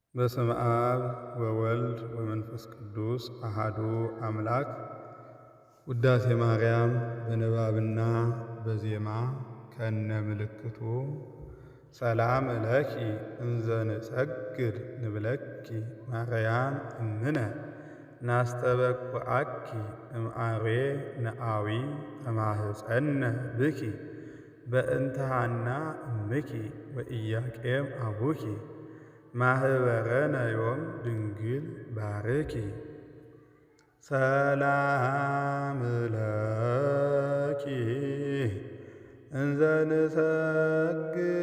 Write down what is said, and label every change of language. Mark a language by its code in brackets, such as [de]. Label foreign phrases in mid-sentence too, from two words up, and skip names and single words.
[gez] በስመ አብ ወወልድ ወመንፈስ ቅዱስ አሃዱ አምላክ። ውዳሴ ማርያም [am] በንባብና በዜማ ከነ ምልክቱ ሰላም ለኪ እንዘ [gez] ንሰግድ ንብለኪ ማርያም እምነ ናስተበኩዐኪ እምአርዌ ነአዊ ተማህፀነ ብኪ በእንተ ሐና እምኪ ወኢያቄም አቡኪ ማህበረነ ዮም ድንግል ባርኪ። ሰላም ለኪ እንዘ ንሰግድ